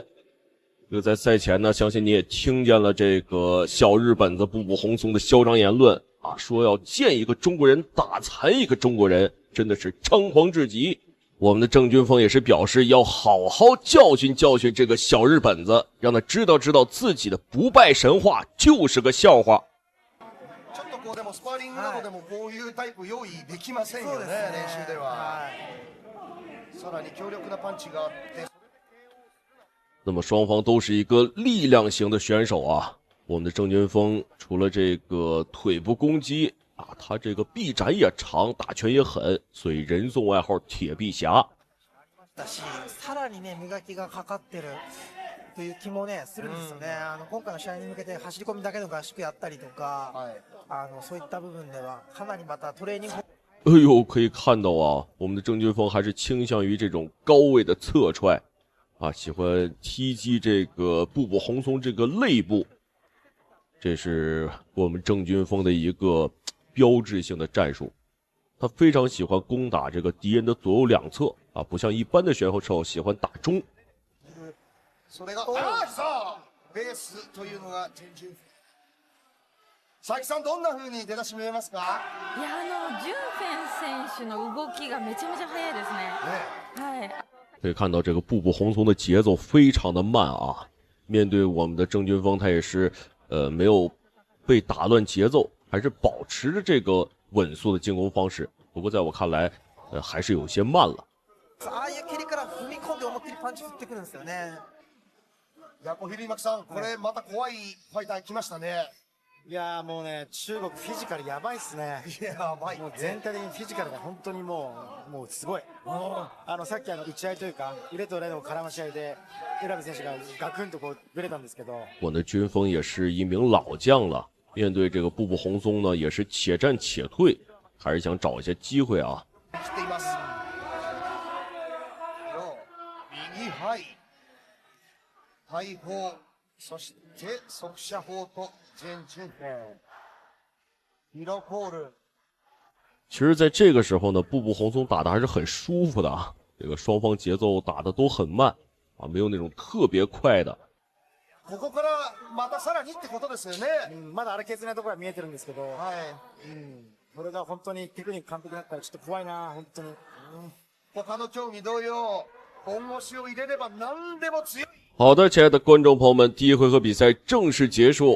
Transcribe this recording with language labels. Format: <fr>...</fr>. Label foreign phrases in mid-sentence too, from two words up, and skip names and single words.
<zh>在赛前呢，相信你也听见了这个小日本子步步红松的嚣张言论啊，说要见一个中国人打残一个中国人，真的是猖狂至极。我们的郑云峰也是表示要好好教训教训这个小日本子，让他知道自己的不败神话就是个笑话。</zh> <ja>スパーリングなどでもこういうタイプ用意できませんよね、練習では。さらに強力なパンチがあって。</ja> <zh>那么双方都是一个力量型的选手啊。我们的郑云峰除了这个腿部攻击啊，他这个臂展也长，打拳也狠，所以人送外号铁臂侠。</zh> <ja>さらにね磨きがかかってるという気もねするんですよね。今回の試合に向けて走り込みだけの合宿やったりとか、そういった部分ではかなりまたトレーニング。</ja> <zh>哎呦，可以看到啊，我们的郑云峰还是倾向于这种高位的侧踹啊，喜欢踢击这个步步红松这个肋部。这是我们郑军锋的一个标志性的战术。他非常喜欢攻打这个敌人的左右两侧啊，不像一般的选手喜欢打中。</zh> <ja>それがベースというのがチェンジ。佐伯さん、どんな風に出だし見えますか？いや、ジュンフェン選手の動きがめちゃめちゃ速いですね。はい。</ja> <zh>可以看到这个步步红松的节奏非常的慢啊，面对我们的郑军锋，他也是没有被打乱节奏，还是保持着这个稳速的进攻方式。不过在我看来，还是有些慢了。</zh> <ja>ああいう蹴りから踏み込んで思いっきりパンチ振ってくるんですよね。いや、小比巻さん、これまた怖いファイター来ましたね。いやもうね、中国フィジカルやばいっすね。やばい、もう全体的にフィジカルが本当にもうすごい。さっき打ち合いというか腕と腕の絡まし合いで卜部選手がガクンとこうぶれたんですけど。</ja> <zh>我的军锋也是一名老将了，面对这个步步红松呢，也是且战且退，还是想找一些机会啊。</zh> <ja>右はい大砲、そして速射砲と前順ヒロコール。</ja> <zh>其实在这个时候呢，步步红松打的还是很舒服的啊，这个双方节奏打的都很慢啊，没有那种特别快的。</zh> <ja>ここからまたさらにってことですよね。まだ荒削りなところは見えてるんですけど、これが本当にテクニック完璧だったらちょっと怖いな、本当に。他の競技同様、本腰を入れれば何でも強い。</ja> <zh>好的，亲爱的观众朋友们，第一回合比赛正式结束。</zh>